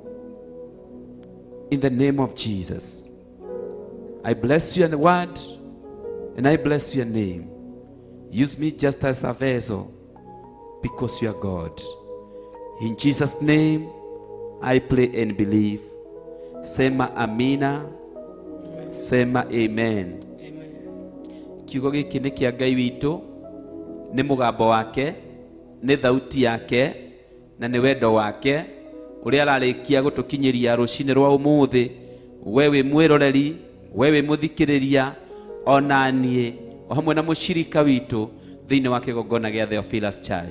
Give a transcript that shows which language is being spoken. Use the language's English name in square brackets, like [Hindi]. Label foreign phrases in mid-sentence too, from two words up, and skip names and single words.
[English] In the name of Jesus. I bless your word and I bless your name. Use me just as a vessel because you are God. In Jesus' name, I pray and believe. [Swahili] Sema amina. Sema amen. [Kikuyu] Kiugo giki nĩ kĩa Ngai witũ, nĩ mũgambo wake, nĩ thauti yake, na nĩ wendo wake, ũrĩa ararĩkia gũtũkinyĩria rũcinĩ rwa ũmũthĩ. Wewe mwĩroreri, wewe mũthikĩrĩria, ona niĩ, o hamwe na mũcirika witũ thĩinĩ wa kĩgongona gĩa Theophilus Church.